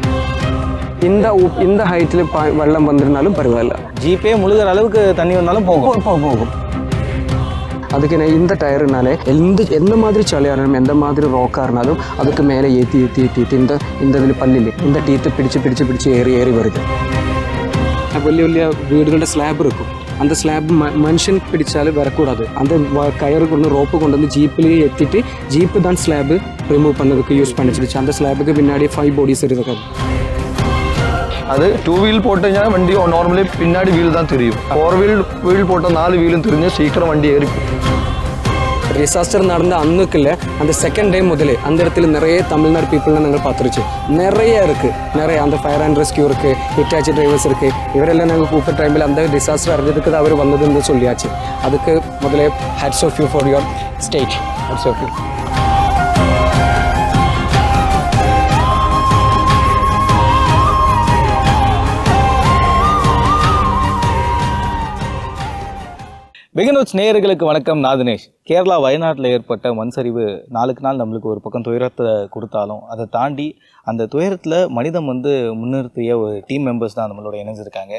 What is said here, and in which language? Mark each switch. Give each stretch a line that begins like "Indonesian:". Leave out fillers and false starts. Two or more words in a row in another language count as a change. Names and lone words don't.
Tamil: இந்த ஹைட்டில் வெள்ளம் வந்திருந்தாலும் பரவாயில்ல, ஜீப்பே முழுகிற அளவுக்கு தண்ணி வந்தாலும் போகும். அதுக்கு இந்த டயருனாலே எந்த மாதிரி சளியாரும் எந்த மாதிரி ரோக்காக இருந்தாலும் அதுக்கு மேலே ஏற்றி இந்த இதில் பல்லில் இந்த டீத்து பிடிச்சு ஏறி வருது.
Malayalam: വലിയ വീടുകളുടെ സ്ലാബ്
Tamil: இருக்கும், அந்த ஸ்லாப் மனுஷன் பிடிச்சாலும் வரக்கூடாது. அந்த கயறு கொண்டு ரோப்பு கொண்டு வந்து ஜீப்பில் ஏற்றிட்டு ஜீப்பு தான் ஸ்லாப் ரிமூவ் பண்ணதுக்கு யூஸ் பண்ணிச்சிருச்சு. அந்த ஸ்லாபுக்கு பின்னாடி 5 bodies இருக்காது. அது 2 wheel போட்டு வண்டி நார்மலி பின்னாடி வீல் தான் தெரியும். 4 wheel போட்ட 4 வீலும் தெரிஞ்சு சீக்கிரம் வண்டி ஏறி. டிசாஸ்டர் நடந்த அன்னுக்குள்ள அந்த
English: second day
Tamil: முதலே அந்த இடத்துல நிறைய தமிழ்நாடு பீப்புள்லாம் நாங்கள் பார்த்துருச்சு. நிறைய இருக்குது, நிறைய அந்த
English: fire and rescue
Tamil: இருக்குது, ஹிட்டாச்சி டிரைவர்ஸ் இருக்குது. இவரெல்லாம் நாங்கள் கூப்பிட்ட டைமில் அந்த டிசாஸ்டர் அறிஞ்சதுக்கு அவர் வந்ததுன்னு சொல்லியாச்சு. அதுக்கு முதலே
English: hats off you for your state. hats off you.
Tamil: பிகினர்ஸ் நேயர்களுக்கு வணக்கம். நான் தினேஷ். கேரளா வயநாட்டில் ஏற்பட்ட மண் சரிவு நாளுக்கு நாள் நம்மளுக்கு ஒரு பக்கம் துயரத்தை கொடுத்தாலும் அதை தாண்டி அந்த துயரத்தில் மனிதம் முன்னிறுத்திய ஒரு
English: team members
Tamil: தான் நம்மளோட இணைஞ்சிருக்காங்க.